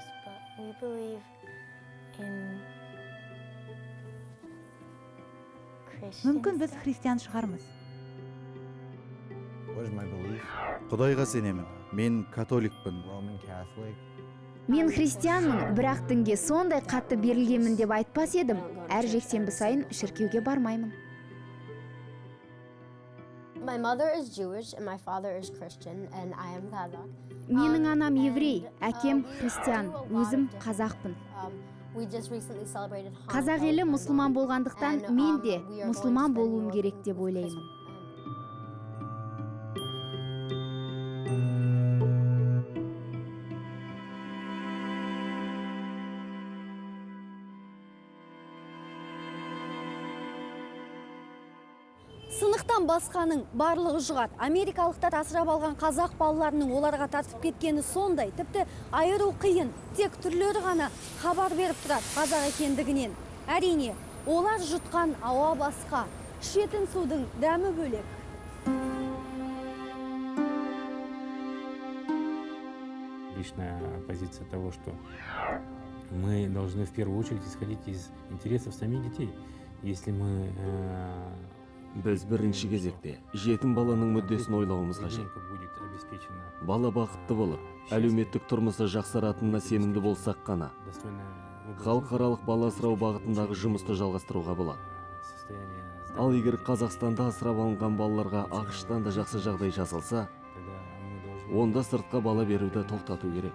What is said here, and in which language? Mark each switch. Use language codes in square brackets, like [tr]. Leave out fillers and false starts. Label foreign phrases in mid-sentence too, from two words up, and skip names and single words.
[kk] Мүмкін біз христиан шығармыз. Құдайға сенемін. Мен католикпін. Мен христианмын, бірақ дінге сондай қатты берілгенмін деп айтпас едім. Әр жексенбі сайын шіркеуге бармаймын. [en] My mother is Jewish and my father is Christian and I am Kazakh. [kk] Менің анам еврей, әкем христиан, өзім қазақпын. [en] We just recently celebrated Hanukkah. [kk] Қазақ елі мұсылман болғандықтан мен де мұсылман болуым керек деп ойлаймын. Сынықтан басқаның барлығы жұғат. Америкалықтар асырап алған қазақ балаларының оларға тартып кеткені сондай. Тіпті айыру қиын. Тек түрлері ғана хабар беріп тұрады қазақ екендігінен. Әрине, олар жұтқан ауа басқа. Ішетін судың дәмі бөлек. [ru] Личная позиция того, что мы должны в первую очередь исходить из интересов самих детей. Если мы [kk] Біз бірінші кезекте жетім баланың мүддесін ойлауымыз қажет. Бала бақытты болып, әлеуметтік тұрмысы жақсаратынына сенімді болсақ қана, халықаралық бала асырау бағытындағы жұмысты жалғастыруға болады. Ал егер Қазақстанда асырап алынған балаларға ақш-тан да жақсы жағдай жасалса, онда сыртқа бала беруді тоқтату керек.